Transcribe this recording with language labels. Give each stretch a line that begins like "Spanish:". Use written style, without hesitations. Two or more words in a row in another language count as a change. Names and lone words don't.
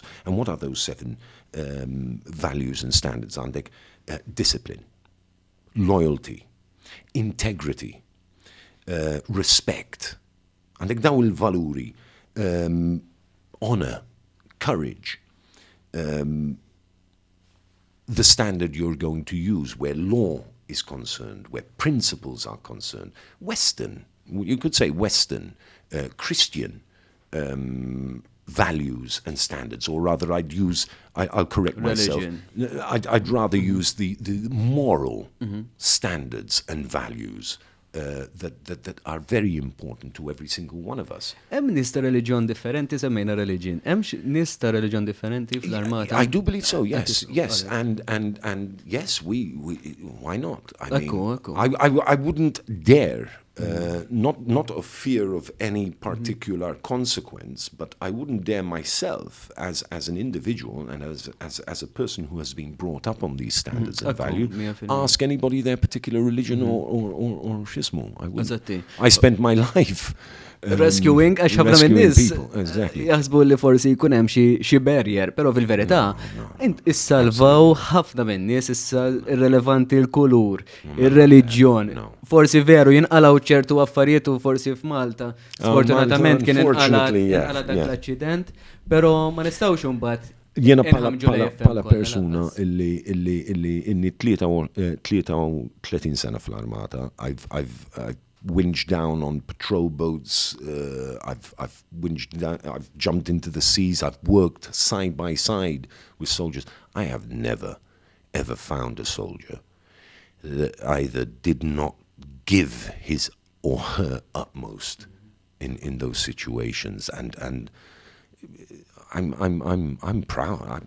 English: And what are those 7 values and standards? Għandek discipline, loyalty, integrity, respect.
Maltese: Għandek daw il-valuri,
English: honor, courage, the standard you're going to use where law is concerned, where principles are concerned. Western, you could say Western, Christian values and standards, or rather I'll correct myself. I'd rather use the moral standards and values that are very important to every single one of us.
Maltese: Hemm nies ta' reliġjon differenti semmejna reliġjon. Hemm nies ta' reliġjon differenti fl-armata.
English: I do believe so, yes. And yes, we why not? I mean, I wouldn't dare, not of fear of any particular consequence, but I wouldn't dare myself as an individual and as a person who has been brought up on these standards and value, ask anybody their particular religion or schismo. I wouldn't. I spent my life
Maltese: rescuing għax ħafna minn nies jaħsbu li forsi jkun hemm xi barrier, però fil-verità issalvaw ħafna minn nies issa irrelevanti l-kulur, ir-reliġjon. Forsi veru jinqalgħu ċertu affarijiet u forsi f'Malta. Sfortunatament kien inqala dak l-aċċident, però ma nistgħux imbagħad Jena pala persuna illi inni 33 sena fl-armata,
English: I've winged down on patrol boats, I've winged down, I've jumped into the seas, I've worked side by side with soldiers. I have never, ever found a soldier that either did not give his or her utmost in those situations, and I'm proud.